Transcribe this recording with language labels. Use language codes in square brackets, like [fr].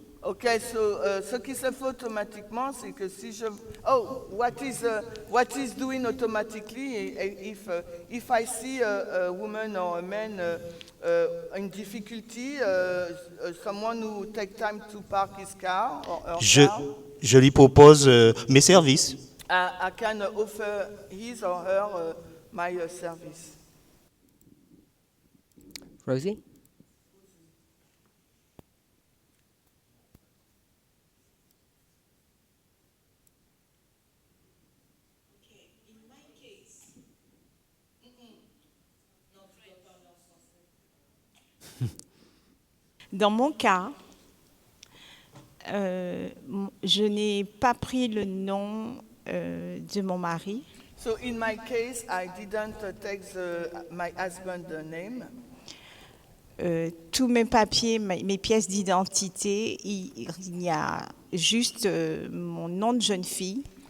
[fr] Ok, so ce qui se fait automatiquement, c'est que si je... [en] Oh, what is doing automatically if I see a woman or a man in difficulty, someone who take time to park his car or her car, [fr] Je lui propose mes services. [en] I can offer his or her my service. Rosie? [fr] Dans mon cas, je n'ai pas pris le nom de mon mari. [en] So in my case, I didn't take my husband's name. [fr] Tous mes papiers, mes pièces d'identité, il y a juste mon nom de jeune fille.